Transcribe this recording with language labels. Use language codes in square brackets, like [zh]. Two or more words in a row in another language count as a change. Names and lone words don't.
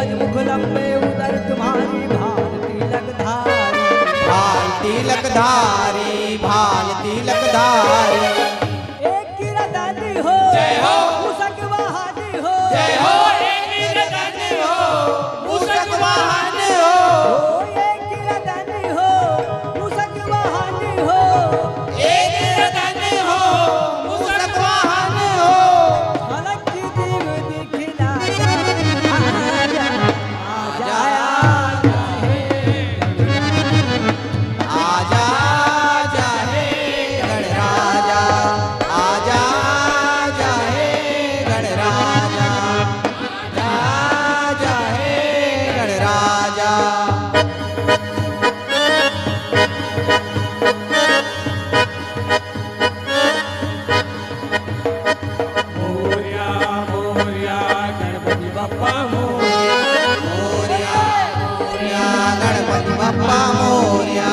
[hi] मुख लंबे उदर तुम्हारी भाल तिलक धारी। भाल तिलक धारी, भाल तिलक धारी। एक किरदानी हो जय हो। मूषक वाहनी हो जय हो, एक किरदानी हो मूषक वाहन हो। ओ एक किरदानी हो मूषक वाहनी हो। एक किरदानी हो मूषक वाहन हो। झलक की दीव दिखला आजा आजा आजा आजा हे गणराजा, आजा आजा हे गणराजा, आजा हे गणराजा। [mr] मोरया मोरया गणपति बप्पा मोरया। मोरया मोरया गणपति बप्पा मोरया।